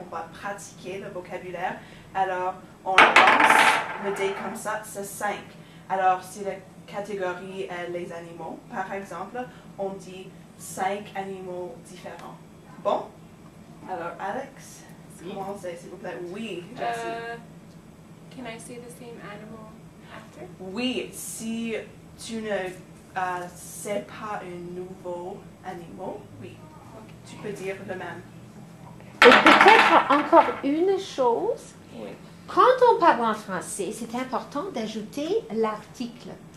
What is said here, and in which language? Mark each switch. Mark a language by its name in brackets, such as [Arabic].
[French] On va pratiquer le vocabulaire. Alors, on lance le dé comme ça, c'est 5. Alors, si la catégorie est les animaux, par exemple, on dit 5 animaux différents. Bon? Alors, Alex, commencez, s'il vous plaît. Oui, Jessie. [English] Can I say the same animal after? [French] Oui, si tu ne sais pas un nouveau animal, oui, tu peux dire le même. Et peut-être encore une chose, Oui. quand on parle en français, c'est important d'ajouter l'article.